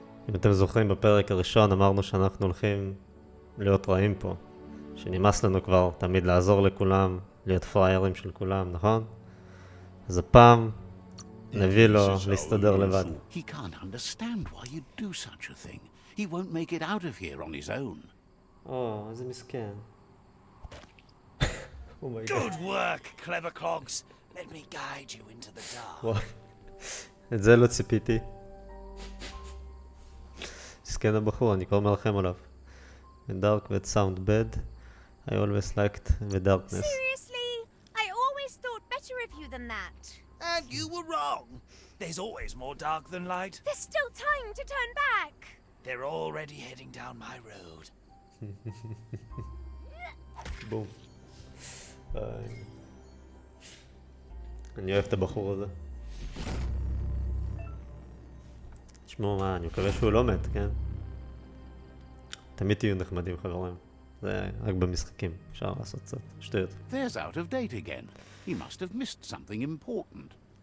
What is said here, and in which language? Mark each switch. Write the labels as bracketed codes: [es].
[he] אם אתם זוכרים, בפרק הראשון אמרנו שאנחנו הולכים להיות רעים פה. שנמאס לנו כבר תמיד לעזור לכולם, להיות פריירים של כולם, נכון? אז הפעם נביא לו להסתדר לבד. [en] He can't understand why you'd do such a thing. He won't make it out of here on his own. [he] איזה מסכן. [en] Good work, clever clogs. Let me guide you into the dark. [he] את זה לא ציפיתי. מסכן הבחור, אני כבר מרחם עליו. [en] In dark with sound bad. I always liked the darkness. Seriously? I always thought better of you than that. And you were wrong. There's always more dark than light. There's still time to turn back. They're already heading down my road. [he] בום. אני אוהב את הבחור הזה. תשמעו מה, אני מקווה שהוא לא מת, כן? תמיד תהיו נחמדים חברים. זה רק במשחקים, אפשר לעשות קצת שטויות. [en] There's Out-of-Date again. He must have missed something important.